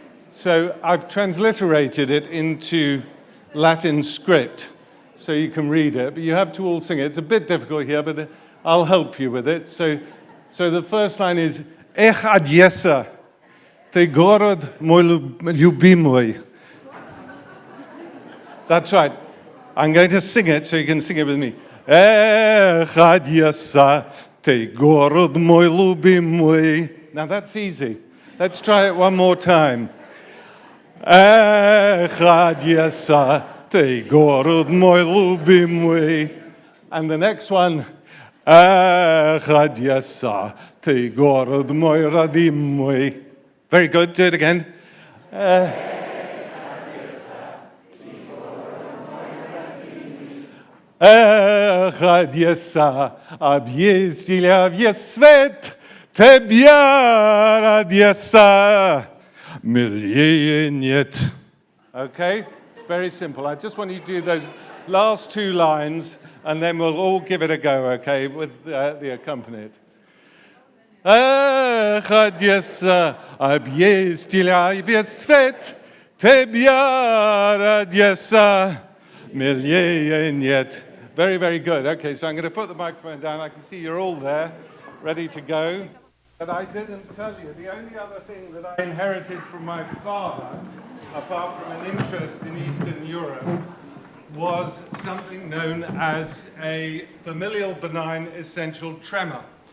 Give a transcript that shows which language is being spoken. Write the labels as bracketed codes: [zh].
[en] So I've transliterated it into Latin script so you can read it, but you have to all sing it. It's a bit difficult here, but I'll help you with it. So the first line is Ech Odessa, [ru] ты город мой любимый. [en] That's right. I'm going to sing it so you can sing it with me. [ru] Ech, Odessa, ты город мой любимый. [en] Now that's easy. Let's try it one more time. [ru] Ech, Odessa, ты город мой любимый. [en] And the next one. [ru] Ech, Odessa, ты город мой родимый. [en] Very good. Do it again. [ru] Эх, Одесса, объездила весь свет, тебя, Одесса, милее нет. [en] Okay, it's very simple. I just want you to do those last two lines, and then we'll all give it a go, okay, with the accompaniment. [ru] Эх, Одесса, объездила весь свет, тебя, Одесса, милее нет. [en] Very, very good. Okay, so I'm going to put the microphone down. I can see you're all there, ready to go. But I didn't tell you, the only other thing that I inherited from my father, apart from an interest in Eastern Europe, was something known as a familial benign essential tremor,